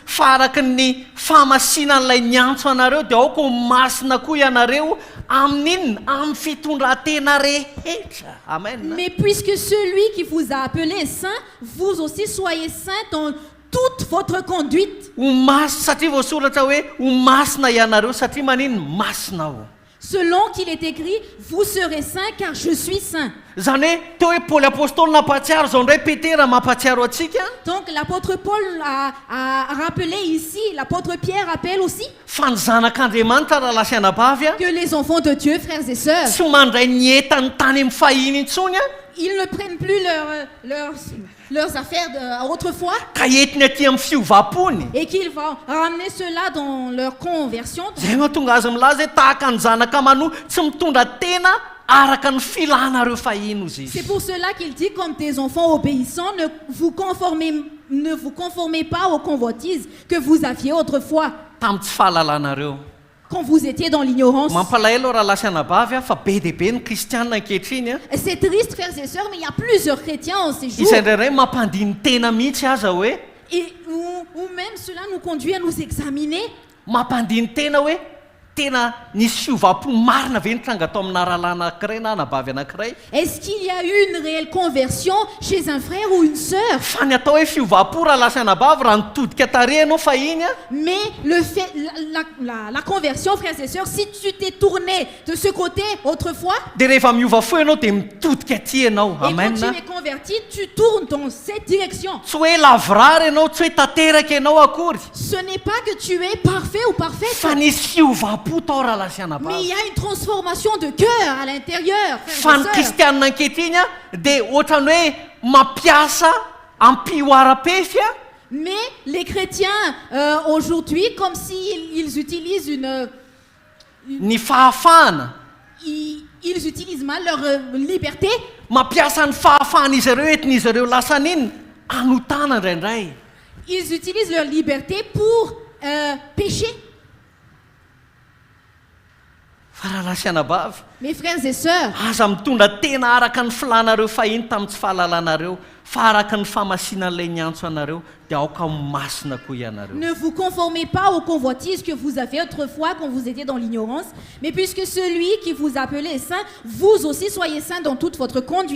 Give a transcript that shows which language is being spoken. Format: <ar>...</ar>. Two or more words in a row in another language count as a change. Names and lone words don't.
<mg>fa araka ny fahamasina n'ilay niantso anareo dia aoka ho masina koa ianareo amin'inona amin'ny fitondran-tena rehetra. Amen.</mg> <fr>Mais puisque celui qui vous a appelé saint, vous aussi soyez saints dans toute votre conduite.</fr> <mg>Ho masina satria voasoratra hoe ho masina ianareo satria manino masina ao.</mg> <fr>Selon qu'il est écrit, vous serez saints car je suis saint.</fr> <mg>Zany hoe teo hoe Paoly apôstôly nampahatsiaro zao ndray Petera mampahatsiaro atsika</mg> <fr>Donc l'apôtre Paul a rappelé ici, l'apôtre Pierre rappelle aussi</fr> <mg>fa ny zanak'Andriamanitra raha lasa anabavy a</mg> <fr>que les enfants de Dieu, frères et sœurs,</fr> <mg>tsy mandray ny entany tany amin'ny fahiny intsony a</mg> <fr>ils ne prennent plus leurs affaires autrefois</fr> <mg>ka entiny aty amin'ny fiovapony.</mg> <fr>et qu'ils vont ramener cela dans leur conversion.</fr> <mg>Zay mahatonga azy milaza hoe tahaka ny zanaka manoa tsy mitondra tena araka ny filanareo fahiny ozy</mg> <fr>C'est</fr> <mg>izy.</mg> <fr>pour cela qu'il dit, comme des enfants obéissants, ne vous conformez pas aux convoitises que vous aviez autrefois,</fr> <mg>Tamin'ny tsy fahalalanareo.</mg> <fr>quand vous étiez dans l'ignorance.</fr> <mg>Mampalahelo raha lasa anabavy a fa be dia be ny kristianina ankehitriny a.</mg> <fr>C'est triste, frères et sœurs, mais il y a plusieurs chrétiens en ces jours.</fr> <mg>Isandrairay mampandiny tena mihitsy aza hoe</mg> <fr>Et ou même cela nous conduit à nous examiner.</fr> <mg>mampandiny tena hoe tena nisy fiovapo marina ve nitranga tao amin'ny naralana anankiray na anabavy anankiray.</mg> <fr>Est-ce qu'il y a eu une réelle conversion chez un frère ou une sœur?</fr> <mg>Fa ny atao hoe fiovapo raha lasa anabavy raha nitodika tarehy ianao fahiny a</mg> <fr>Mais le fait, la conversion, frères et sœurs, si tu t'es tourné de ce côté autrefois,</fr> <mg>dia rehefa miova fo ianao dia mitodika aty ianao.</mg> <fr>et quand Amen. tu es converti, tu tournes dans cette direction.</fr> <mg>Tsy hoe lavrary ianao tsy hoe tanteraka ianao akory</mg> <fr>Ce n'est pas que tu es parfait ou parfaite,</fr> <mg>fa nisy fiovapo tao raha lasa</mg> <fr>mais il y</fr> <mg>anabavy.</mg> <fr>a une transformation de cœur à l'intérieur,</fr> <mg>Fa</mg> <fr>frères</fr> <mg>ny</mg> <fr>et sœurs.</fr> <mg>kristianina ankehitriny a dia ohatrany hoe mampiasa ampio ara-pefy a</mg> <fr>Mais les chrétiens aujourd'hui, comme s'ils utilisent</fr> <mg>ny fahafahana</mg> <fr>ils utilisent mal leur liberté,</fr> <mg>mampiasa ny fahafahan'izy ireo entin'izy ireo lasa n'inona anotana indraindray.</mg> <fr>ils utilisent leur liberté pour pécher.</fr> <mg>Fa raha lasa anabavy</mg> <fr>Mes frères et sœurs,</fr> <mg>aza mitondra tena araka ny filanareo fahiny tamin'ny tsy fahalalanareo fa araka ny famasinan'ilay niantso anareo dia aoka masina koa ianareo.</mg> <fr>ne vous conformez pas aux convoitises que vous avez autrefois quand vous étiez dans l'ignorance, mais puisque celui qui vous a appelé est saint, vous aussi soyez saints dans toute votre conduite.</fr>